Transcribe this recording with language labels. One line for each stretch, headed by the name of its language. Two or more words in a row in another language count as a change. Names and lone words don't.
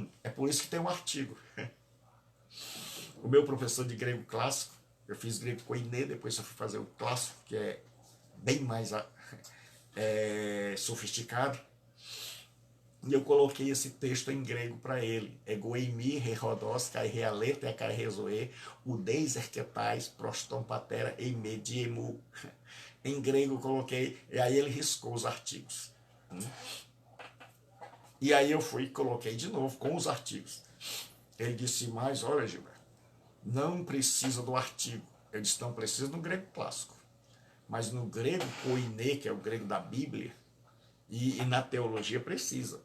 Portuguese: É por isso que tem um artigo. O meu professor de grego clássico, eu fiz grego koiné, depois eu fui fazer o clássico, que é bem mais sofisticado, e eu coloquei esse texto em grego para ele.
Greek: Ἐγώ εἰμι, ἡ ὁδὸς, καὶ ἡ ἀλήθεια, καὶ ἡ ζωή, οὐδεὶς ἔρχεται, πρὸς τὸν πατέρα, εἰ μή, δι᾽ ἐμοῦ.
Portuguese: Em grego eu coloquei, e aí ele riscou os artigos. E aí eu fui e coloquei de novo com os artigos. Ele disse, mas olha, Gilberto, não precisa do artigo. Eu disse, não precisa no grego clássico. Mas no grego koiné, que é o grego da Bíblia, e na teologia precisa.